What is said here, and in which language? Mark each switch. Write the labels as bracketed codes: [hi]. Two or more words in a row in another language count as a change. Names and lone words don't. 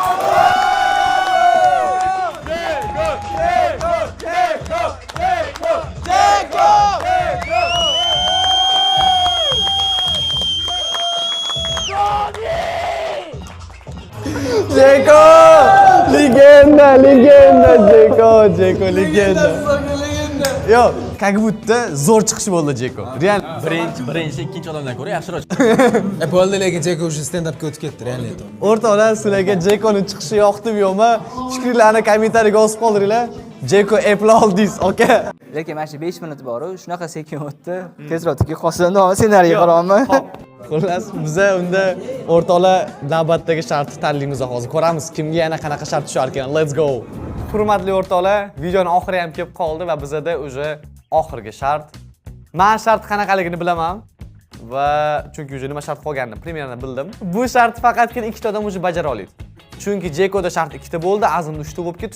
[uz] Jeko! Legenda! Jeko legenda. Yo, [ru] как будто [uz] zo'r chiqish bo'ldi Jeko. Real. Birinchi, ikkinchi odamdan ko'ra yaxshiroq. Bo'ldi, lekin Jeko уже stand-upga o'tib ketdi, real aytaman. O'rtoqlar, sizlarga Jekoning chiqishi yoqdimi yo'qmi? Fikrlarni kommentariyga yozib qoldiringlar. Jeko applaudies, aka. Lekin mana shu 5 minut bor-ku, shunaqa sekin o'tdi. Tezroq tikib qolsin, ssenariy qarayapman. Xullas, biza unda o'rtoqlar navbatdagi shartni tanlaymiz hozir. Ko'ramiz kimga yana qanaqa shart tushar ekan. [en] Let's go. [uz] Hurmatli o'rtoqlar, videoning oxiri ham kelib qoldi va bizada o'sha oxirgi shart. Men shart qanaqaligini bilaman va chunki o'sha nima shart qolganini примерно bildim. Bu shart faqatgina ikkita odam o'sha bajara oladi. Chunki Jekoda shart ikkita bo'ldi, Azimda 3 ta bo'lib ketdi.